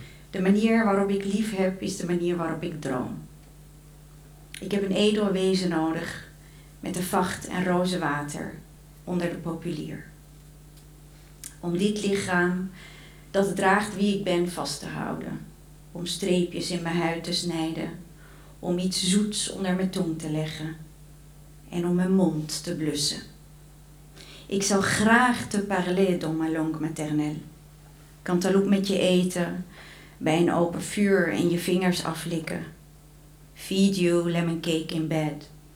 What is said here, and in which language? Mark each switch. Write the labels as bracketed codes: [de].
[nl] De manier waarop ik lief heb is de manier waarop ik droom. Ik heb een edel wezen nodig met de vacht en roze water onder de populier. Om dit lichaam dat draagt wie ik ben vast te houden. Om streepjes in mijn huid te snijden, om iets zoets onder mijn tong te leggen en om mijn mond te blussen. Ik zou graag te [fr] parler dans ma langue maternelle. [nl] Cantaloup met je eten, bij een open vuur en je vingers aflikken. [en] Feed you lemon cake in bed.